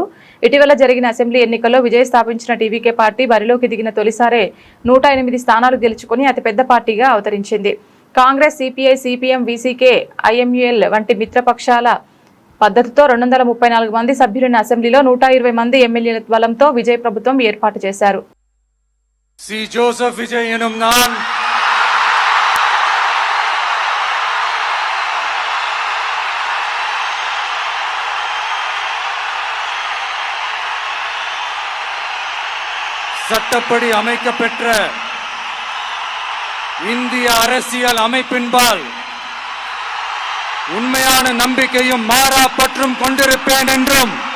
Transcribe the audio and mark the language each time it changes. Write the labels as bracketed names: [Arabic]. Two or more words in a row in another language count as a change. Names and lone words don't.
[Telugu] ఇటీవల జరిగిన అసెంబ్లీ ఎన్నికల్లో విజయ్ స్థాపించిన టీవీకే పార్టీ బరిలోకి దిగిన తొలిసారే 108 స్థానాలు గెలుచుకుని అతిపెద్ద పార్టీగా అవతరించింది. కాంగ్రెస్, సిపిఐ, సిపిఎం, వీసీకే, ఐఎంయుఎల్ వంటి మిత్రపక్షాల పద్ధతితో 234 మంది సభ్యులున్న అసెంబ్లీలో 120 మంది ఎమ్మెల్యేల బలంతో విజయ్ ప్రభుత్వం ఏర్పాటు చేశారు. [Tamil] சி ஜோசப் விஜய் எனும் நான் சட்டப்படி அமைக்கப்பெற்ற இந்திய அரசியல் அமைப்பின்பால் உண்மையான நம்பிக்கையும் மாறா பற்றும் கொண்டிருப்பேன் என்றும்